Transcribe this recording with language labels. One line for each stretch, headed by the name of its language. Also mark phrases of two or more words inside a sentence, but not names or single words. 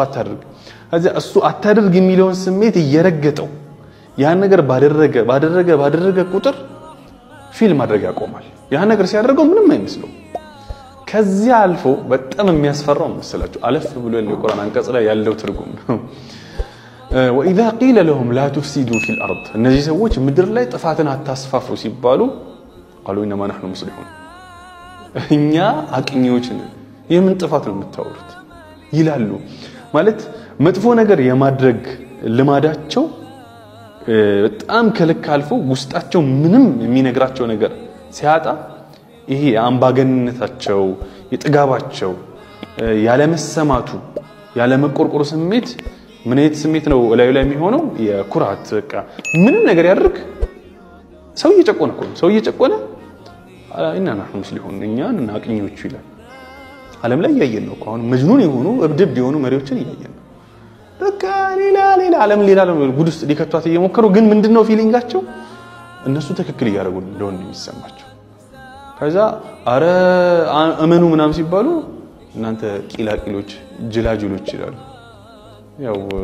Amharic: አታድርግ ከዛ እሱ አታድርግ የሚለውን ስሜት እየረገጠው ያን ነገር ባደረገ ቁጥር ፊል ማድረግ ያቆማል ያን ነገር ሲያደርገው ምንም አይመስለው ከዚህ አልፎ በጣም የሚያስፈራው መስላችሁ አለፍ ብሎ የቁርአን አንቀጽ ላይ ያለው ትርጉም ነው
Arabic: وإذا قيل لهم لا تفسدوا في الأرض
Amharic: እነዚህ ሰዎች ምድር ላይ ጥፋትን አታስፋፉ ሲባሉ
Arabic: قالوا إنما نحن مصلحون
Amharic: እኛ አቅኚዎች ነን የምን ጥፋት ነው የምታወሩት ይላሉ ማለት መጥፎ ነገር የማድረግ ልማዳቸው በጣም ከልክ አልፎ ውስጣቸው ምንም የሚነግራቸው ነገር ሲያጣ ይሄ አምባገነታቸው የጥጋባቸው ያለ መሰማቱ ያለ መቆርቆር ስሜት ምን አይነት ስሜት ነው ላይ የሚሆነው የኩራት በቃ ምንም ነገር ያድርግ ሰው እየጨቆነ እና
Arabic: نحن مسلمون
Amharic: እኛ አቅኚዎች ይላል ዓለም ላይ ያየን ነው አሁን መጅኑን የሆኑ እብድብ የሆኑ መሪዎችን ያየን ነው በቃ ሌላ ዓለም ሌላ ጉድ ውስጥ ሊከቷት እየሞከሩ ግን ምንድነው ፊሊንጋቸው እነሱ ትክክል እያደረጉ እንደሆነ የሚሰማቸው ከዛ አረ አመኑ ምናም ሲባሉ እናንተ ቂላቂሎች ጅላጅሎች ይላሉ ያው